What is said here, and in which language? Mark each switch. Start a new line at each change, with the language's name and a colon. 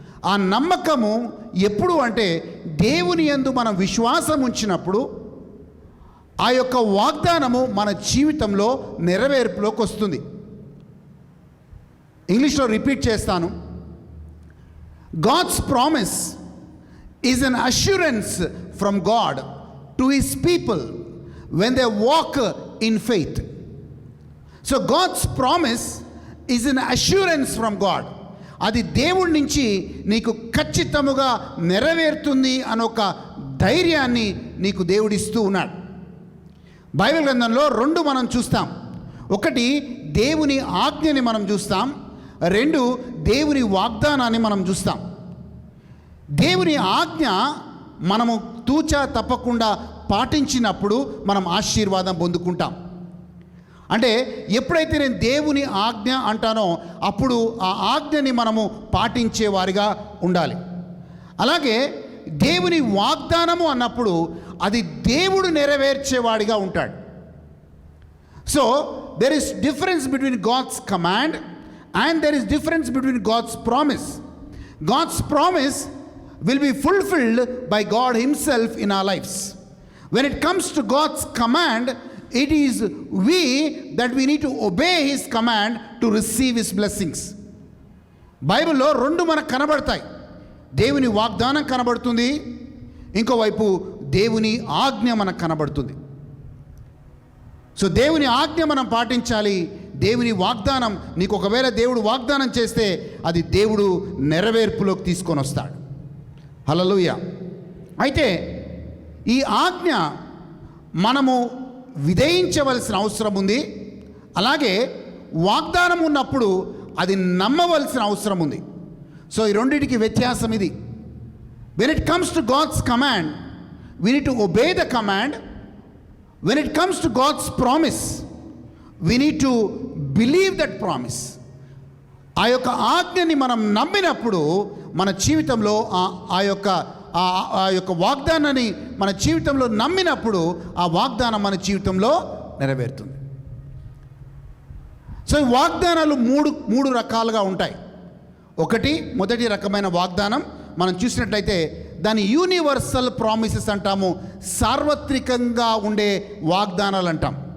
Telugu: ఆ నమ్మకము ఎప్పుడు అంటే దేవుని యందు మనం విశ్వాసం ఉంచినప్పుడు ఆ యొక్క వాగ్దానము మన జీవితంలో నెరవేర్పులోకి వస్తుంది. ఇంగ్లీష్లో రిపీట్ చేస్తాను.
English: God's promise is an assurance from God to His people when they walk in faith. So God's promise is an assurance from God.
Telugu: అది దేవుడి నుంచి నీకు ఖచ్చితముగా నెరవేరుతుంది అనొక ధైర్యాన్ని నీకు దేవుడిస్తూ ఉన్నాడు. బైబిల్ గ్రంథంలో రెండు మనం చూస్తాం. ఒకటి దేవుని ఆజ్ఞని మనం చూస్తాం, రెండు దేవుని వాగ్దానాన్ని మనం చూస్తాం. దేవుని ఆజ్ఞ మనము తూచా తప్పకుండా పాటించినప్పుడు మనం ఆశీర్వాదం పొందుకుంటాం. అంటే ఎప్పుడైతే నేను దేవుని ఆజ్ఞ అంటానో అప్పుడు ఆ ఆజ్ఞని మనము పాటించేవారిగా ఉండాలి. అలాగే దేవుని వాగ్దానము అన్నప్పుడు అది దేవుడు నెరవేర్చేవాడిగా ఉంటాడు.
English: So there is difference between God's command and there is difference between God's promise. God's promise will be fulfilled by God Himself in our lives. When it comes to God's command, it is we that we need to obey His command to receive His blessings.
Telugu: బైబిల్లో రెండు మనకు కనబడతాయి. దేవుని వాగ్దానం కనబడుతుంది, ఇంకోవైపు దేవుని ఆజ్ఞ మనకు కనబడుతుంది. సో దేవుని ఆజ్ఞ మనం పాటించాలి. దేవుని వాగ్దానం నీకు ఒకవేళ దేవుడు వాగ్దానం చేస్తే అది దేవుడు నెరవేర్పులోకి తీసుకొని వస్తాడు. హల్లెలూయా. అయితే ఈ ఆజ్ఞ మనము విధేయించవలసిన అవసరం ఉంది. అలాగే వాగ్దానం ఉన్నప్పుడు అది నమ్మవలసిన అవసరం ఉంది. సో ఈ రెండింటికి వ్యత్యాసం ఇది.
English: When it comes to God's command we need to obey the command. When it comes to God's promise, we need to believe that promise.
Telugu: ఆ యొక్క ఆజ్ఞని మనం నమ్మినప్పుడు మన జీవితంలో ఆ యొక్క వాగ్దానాన్ని మన జీవితంలో నమ్మినప్పుడు ఆ వాగ్దానం మన జీవితంలో నెరవేరుతుంది. సో ఈ వాగ్దానాలు మూడు రకాలుగా ఉంటాయి. మొదటి రకమైన వాగ్దానం మనం చూసినట్లయితే దాని యూనివర్సల్ ప్రామిసెస్ అంటాము, సార్వత్రికంగా ఉండే వాగ్దానాలు అంటాం.